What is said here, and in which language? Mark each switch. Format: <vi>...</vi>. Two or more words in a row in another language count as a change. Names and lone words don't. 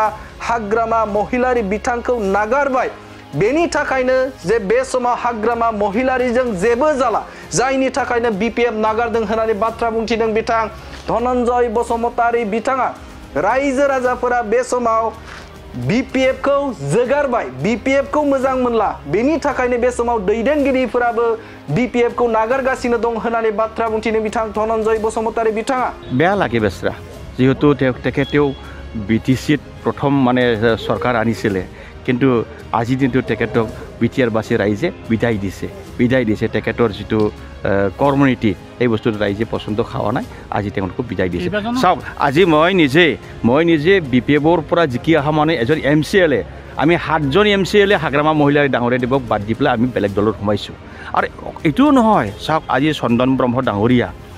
<brx>हाग्रामा महिलारि बिथांखौ नागारबाय बेनि थाखायनो जे बे समाव हाग्रामा महिलारिजों जेबो जाला जायनि थाखायनो BPF नागारदों होननानै बाथ्रा बुंथिदों बिथां धनन्जय बसुमतारी बिथाङा रायजो राजाफोरा बे समाव BPF खौ जोगारबाय BPF खौ मोजां मोनला बेनि थाखायनो बे समाव दैदेनगिरिफोराबो BPF खौ नागारगासिनो दं होननानै बाथ्रा बुंथिदों बिथां धनन्जय बसुमतारी बिथाङा</brx> <as>বেয়া লাগে বেচৰা যেহেতু তেখেতেও BTC প্ৰথম মানে সরকার আনিছিলে কিন্তু আজি দিনটো তেখেতক বিটিআৰবাসী ৰাইজে বিদায় দিছে তেখেতৰ যিটো কৰ্মনীতি এই বস্তুটো ৰাইজে পছন্দ খাওয়া নাই আজি তেওঁলোকক বিদায় দিছে চাওক আজি মই নিজে BPFৰ পৰা জিকি অহা মানে এজন MCLA আমি 7জন MCLA হাগ্ৰামা মহিলাৰ ডাঙৰীয়া দিবক বাদ দি পেলাই আমি বেলেগ দলত সোমাইছোঁ আৰু এইটোও নহয় চাওক আজি চন্দন ব্ৰহ্ম ডাঙৰীয়া</as>